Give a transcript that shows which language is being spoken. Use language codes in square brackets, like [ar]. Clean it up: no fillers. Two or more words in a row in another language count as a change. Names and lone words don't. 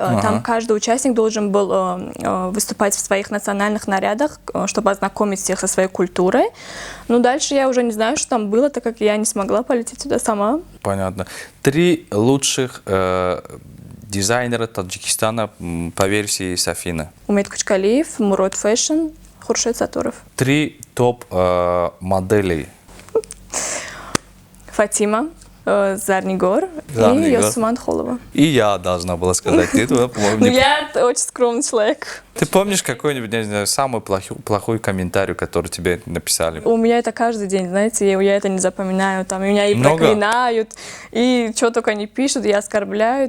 [ru] Там каждый участник должен был выступать в своих национальных нарядах, чтобы ознакомить всех со своей культурой. Но дальше я уже не знаю, что там было, так как я не смогла полететь туда сама. Понятно. 3 лучших дизайнера Таджикистана по версии Сафина. Умет Кучкалиев, Мурод Фэшн, Хуршет Сатуров. 3 топ моделей. Фатима, Зарнигор и Зарнигор. Йосуман Холова. И я должна была сказать. Ты, по-моему, Ну, не... я очень скромный человек. Ты помнишь какой-нибудь, не знаю, самый плохой комментарий, который тебе написали? У меня это каждый день, знаете, я это не запоминаю. Там, меня и Много? проклинают, и что только не пишут, и оскорбляют.